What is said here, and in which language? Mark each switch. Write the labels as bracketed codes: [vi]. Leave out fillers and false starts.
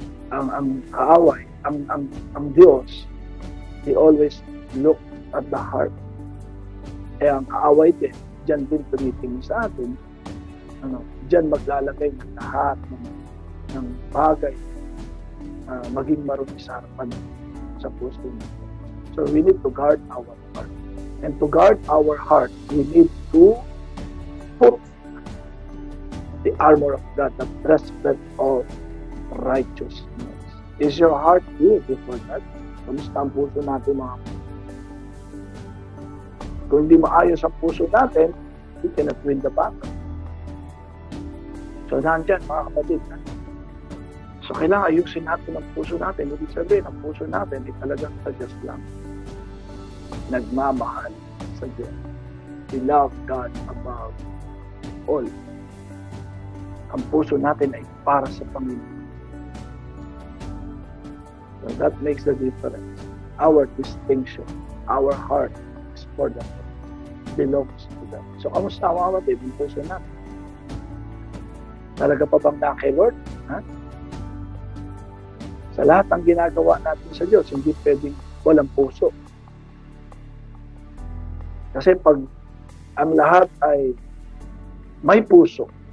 [tl] Ang kaaway, ang Diyos, [en] He always look at the heart. [tl] Kaya ang kaaway din, dyan din tumitingin sa atin. Dyan maglalagay ng lahat ng bagay maging marumi sa harapan sa puso natin. [en] So we need to guard our heart. And to guard our heart, we need to put the armor of God, the breastplate of righteousness. Is your heart good before God? [tl] Kamusta ang puso natin, mga kapatid? Kung hindi maayos ang puso natin, [en] we cannot win the battle. [tl] So nandyan, mga kapatid. So kailangan ayusin natin ang puso natin. Ibig sabihin, ang puso natin ay talagang sa Diyos lang. Nagmamahal sa Diyos. [en] We love God above all. [tl] Ang puso natin ay para sa Panginoon. [en] So that makes the difference. Our distinction, our heart is for them. Belongs to them. [tl] So kamusta mga kapatid, ang puso natin? Talaga pa bang na kay Lord? Ha? Sa lahat ng ginagawa natin sa Diyos, hindi pwedeng walang puso. Kasi pag ang lahat ay may puso,